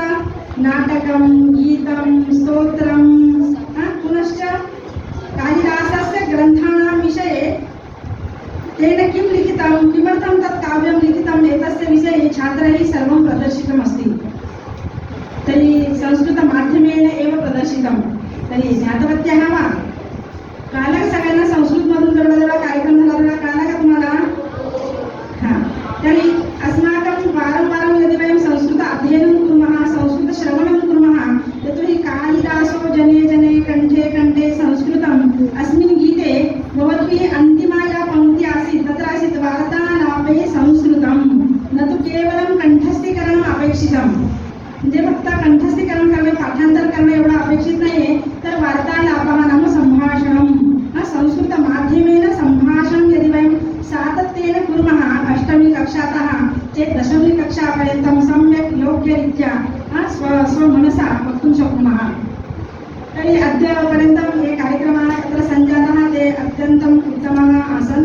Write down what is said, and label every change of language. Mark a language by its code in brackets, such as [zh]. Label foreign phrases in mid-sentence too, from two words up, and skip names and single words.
[sa] नाटकं, गीतं, स्तोत्रं, पुनश्च कालिदासस्य ग्रन्थानां विषये तेन किं लिखितं, किमर्थं तत् काव्यं लिखितम्, एतस्य विषये छात्रैः सर्वं प्रदर्शितमस्ति। तर्हि संस्कृतमाध्यमेन एव प्रदर्शितं। तर्हि ज्ञातवत्यः वा? [mr] कळलं का सगळ्यांना? संस्कृतमधून जवळ कार्यक्रम झाला कळला का तुम्हाला? हां, [sa] तर्हि अस्माकं वारं यदि वयं संस्कृत अध्ययनं कुर्मः, संस्कृतश्रवणं कुर्मः, यतोहि कालिदासो जने जने कण्ठे कण्ठे संस्कृतम्। अस्मिन् गीते भवद्भिः अन्तिमा या पङ्क्ति आसीत् तत्र आसीत् वार्तालापे संस्कृतं, न तु केवलं कण्ठस्थीकरणम् अपेक्षितं। [mr] म्हणजे फक्त कंठस्थीकरण करणे, पाठांतर करणे एवढं अपेक्षित नाहीये, तर [sa] वार्तालापः नाम संभाषणं। संस्कृतमाध्यमेन सम्भाषणं यदि वयं सातत्येन कुर्मः, अष्टमी कक्षातः चेत् दशमी कक्षापर्यन्तं सम्यक् योग्यरीत्या स्वमनसा वक्तुं शक्नुमः। तर्हि अद्यपर्यन्तं ये कार्यक्रमाः अत्र सञ्जाताः ते अत्यन्तम् उत्तमाः आसन्।